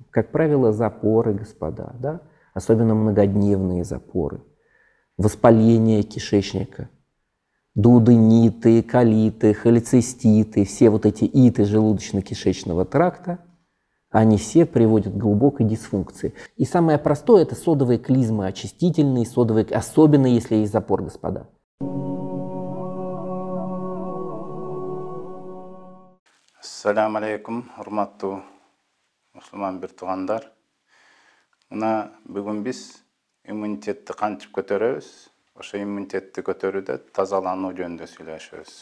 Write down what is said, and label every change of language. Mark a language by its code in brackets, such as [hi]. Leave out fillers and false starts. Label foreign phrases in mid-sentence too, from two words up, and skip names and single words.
[ru] Как правило, запоры, господа, да? Особенно многодневные запоры, воспаление кишечника, дуодениты, колиты, холециститы, все вот эти иты желудочно-кишечного тракта, они все приводят к глубокой дисфункции. И самое простое – это содовые клизмы, очистительные, содовые, особенно если есть запор, господа. [ky] Ассаламу алейкум, урматтуу мусулман бир туугандар. Мына бүгүн биз иммунитетти кантип көтөрөбүз, ошо иммунитетти көтөрүүдө тазалануу жөнүндө сүйлөшөбүз.